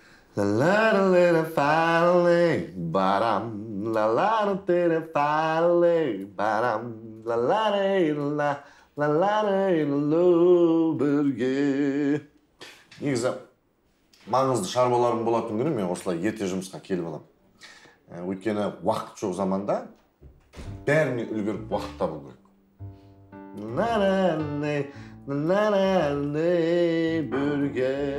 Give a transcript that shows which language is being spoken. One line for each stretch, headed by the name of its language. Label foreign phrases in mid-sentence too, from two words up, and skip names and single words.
Kazakh: La la la la finally, baram. La la la la finally, baram. La la la la la la birге. Негізі маңызды шаруаларым болатын күні мен осылай ерте жұмысқа келіп аламын. Өйткені уақыт жоқ заманда бәріне үлгеріп уақыт табу керек. Бірге.